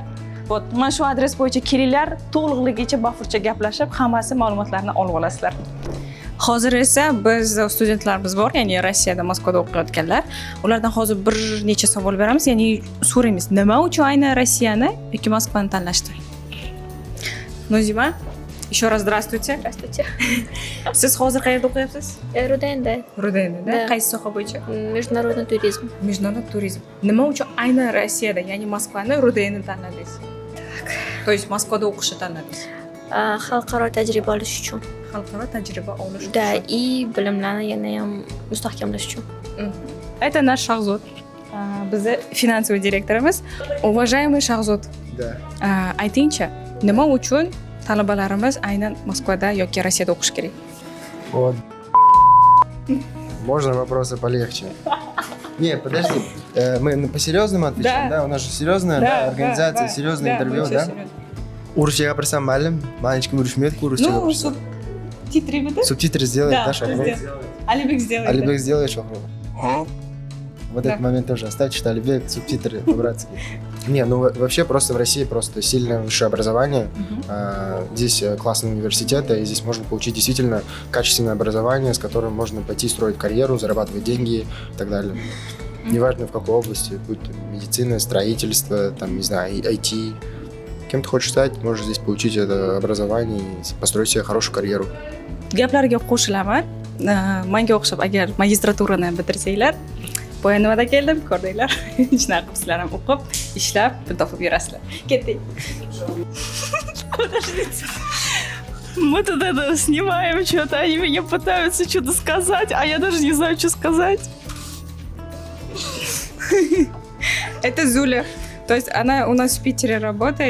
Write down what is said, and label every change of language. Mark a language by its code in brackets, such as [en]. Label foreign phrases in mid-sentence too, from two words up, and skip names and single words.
[uz] Вот, mana shu adres bo'yicha kelinglar, to'liqligicha bafurcha gaplashib, hammasi ma'lumotlarni olib olasizlar. Hozir esa biz studentlarimiz bor, ya'ni Rossiyada, Moskvada o'qiyotganlar. Ulardan hozir bir necha savol beramiz, ya'ni so'raymiz, nima uchun aynan Rossiyani yoki Moskvani tanlashdi? Nozima, [ru] еще раз здравствуйте. Здравствуйте. [uz] Siz hozir qayerda o'qiyapsiz? Руденда. Rudenda. [ru] Да. [uz] Qaysi soha bo'yicha? [ru] Международный туризм. Международный turizm. [uz] Nima uchun aynan Rossiyada, ya'ni Moskvani, Rudenni tanladingiz? [ru] То есть [uz] Moskvada o'qishni tanladingiz. Xalqaro tajriba olish uchun. Xalqaro tajriba olish uchun. [ru] Да, и [uz] bilimlarni yana ham mustahkamlash uchun. [ru] Это наш Shahzod. [uz] Bizni финансовый direktorimiz. [ru] Уважаемый Shahzod. Да. [uz] Aytingchi, nima uchun talabalarimiz aynan Moskvada yoki Rossiyada o'qish kerak? [ru] Вот. Можно вопросы полегче? Не, подожди. Мы по-серьезному отвечаем, да? У нас же серьезная организация, серьезное интервью, да? [uz] Урысча gapirsam mayli, men hech kim urishmaydi-ku урысча [ru] Ну, [uz] gapirsam. [ru] субтитры будет? Субтитры сделает, да, Шахров? Алибек сделает. Алибек сделает, Шахров. Вот этот момент тоже оставьте, что Алибек, субтитры по-братски. Не, ну вообще просто в России просто сильное высшее образование. Здесь классные университеты, и здесь можно получить действительно качественное образование, с которым можно пойти строить карьеру, зарабатывать деньги и так далее. Неважно в какой области, будь то медицина, строительство, там, не знаю, IT. Кем ты хочешь стать, можешь здесь получить это образование и построить себе хорошую карьеру. [uz] Gaplarga qo'shilaman. Menga o'xshab agar magistraturani bitirsanglar, Boyanovada keldim, ko'rdinglar. Shunaqa qilibsizlar ham o'qib, ishlab, pul topib yurasizlar. Ketdik. [ru] Подождите. Мы тут это снимаем что-то, они меня пытаются что-то сказать, а я даже не знаю, что сказать. Это Зуля. То есть она у нас в Питере работает.